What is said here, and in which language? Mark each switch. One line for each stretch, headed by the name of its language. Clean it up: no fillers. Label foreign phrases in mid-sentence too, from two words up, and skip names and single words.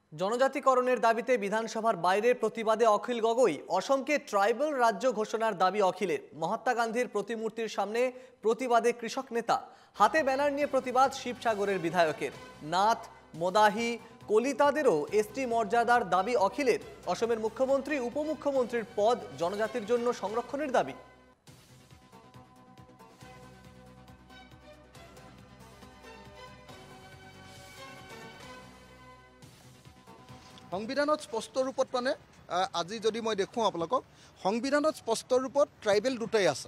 Bangla: জনজাতিকরণের দাবিতে বিধানসভার বাইরে প্রতিবাদে অখিল গগৈ। অসমকে ট্রাইবাল রাজ্য ঘোষণার দাবি অখিলের। মহাত্মা গান্ধীর প্রতিমূর্তির সামনে প্রতিবাদে কৃষক নেতা, হাতে ব্যানার নিয়ে প্রতিবাদ শিবসাগরের বিধায়কের। নাথ, মদাহি, কলিতাদেরও এসটি মর্যাদার দাবি অখিলের। অসমের মুখ্যমন্ত্রী, উপমুখ্যমন্ত্রীর পদ জনজাতির জন্য সংরক্ষণের দাবি।
Assamese: সংবিধানত স্পষ্ট ৰূপত আজি যদি মই দেখুৱাওঁ আপোনালোকক, সংবিধানত স্পষ্ট ৰূপত ট্ৰাইবেল দুটাই আছে।